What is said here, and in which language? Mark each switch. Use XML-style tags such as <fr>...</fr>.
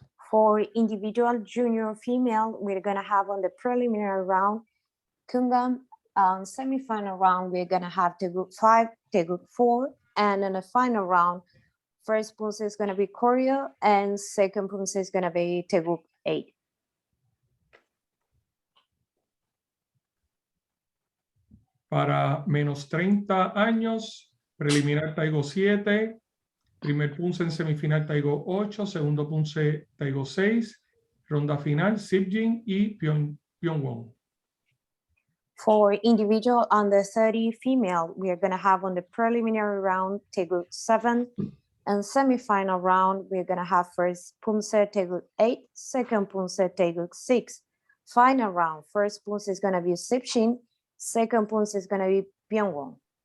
<en>For individual junior female, we're going to have on the preliminary round Kungan. Semifinal round, we're going to have Teguk 5, Teguk 4, and in the final round, first Poomsae is going to be Koryo, and second Poomsae is going to be Teguk 8.</en> <es>Para menos 30 años, preliminar Taigo 7, primer Poomsae en semifinal Taigo 8, segundo Poomsae Taigo 6, ronda final Sipjin y Pyongwon.</es> <en>For individual under 30 female, we are going to have on the preliminary round Teguk 7, and semifinal round, we're going to have first Poomsae Teguk 8, second Poomsae Teguk 6. Final round, first Poomsae is going to be Sipjin, second Poomsae is going to be Pyongwon.</en>